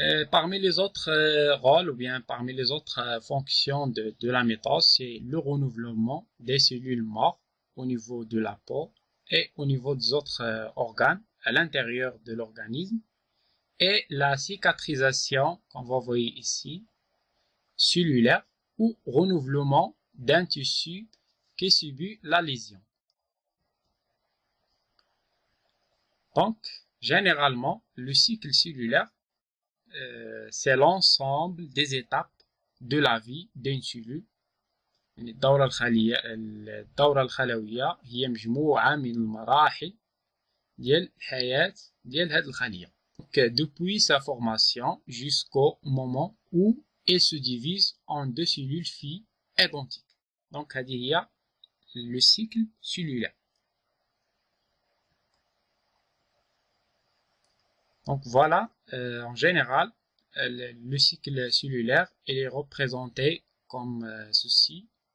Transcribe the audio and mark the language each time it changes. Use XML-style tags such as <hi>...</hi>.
<fr>Parmi les autres rôles ou bien parmi les autres fonctions de la mitose, c'est le renouvellement des cellules mortes au niveau de la peau et au niveau des autres organes à l'intérieur de l'organisme et la cicatrisation qu'on va voir ici, cellulaire, ou renouvellement d'un tissu qui subit la lésion. Donc, généralement, le cycle cellulaire, c'est l'ensemble des étapes de la vie d'une cellule.</fr> <ar>الدورة الخلوية هي مجموعة من المراحل ديال الحياة ديال هذه الخلية.</ar> <fr>Donc, depuis sa formation jusqu'au moment où elle se divise en deux cellules filles identiques. Donc,</fr> <ar>هذه هي</ar> <fr>le cycle cellulaire. Donc, voilà, en général, le cycle cellulaire il est représenté comme ceci.</fr>